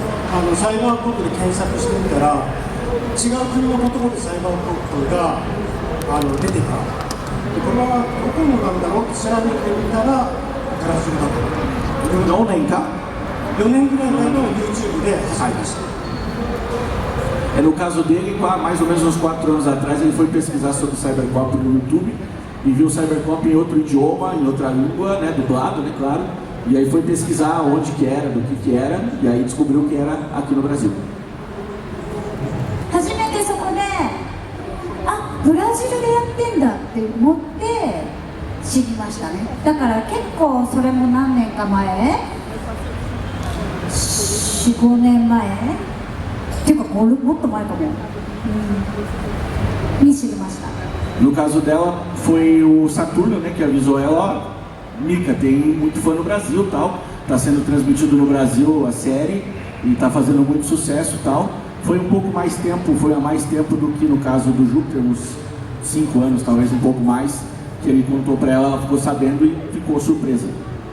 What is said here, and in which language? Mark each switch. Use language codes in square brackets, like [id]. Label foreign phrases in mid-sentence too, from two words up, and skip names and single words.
[ja] サイバーコップで検索してみたら違う国の言葉でサイバーコップが出てた。これはどこのなんだろうって調べてみたらブラジルだった。 4年か 4年ぐらい前の YouTube で始めました。 [pt] No caso dele, mais ou menos uns 4 anos atrás, ele foi pesquisar sobre o Cybercop no YouTube e viu o Cybercop em outro idioma, em outra língua, né, dublado, né, claro. E aí foi pesquisar onde que era, do que era, e aí descobriu que era aqui no Brasil. [ja] 初めてそこでブラジルでやってんだって思って知りましたね。だから結構それも何年か前、4、5年前っていうかもっと前かも、に知りました。 [pt] No caso dela, foi o Saturno, né, que avisou ela, ó, Mika, tem muito fã no Brasil e tal, tá sendo transmitido no Brasil a série e tá fazendo muito sucesso e tal. Foi um pouco mais tempo, foi há mais tempo do que no caso do Júpiter, uns 5 anos, talvez um pouco mais, que ele contou para ela, ela ficou sabendo e ficou surpresa.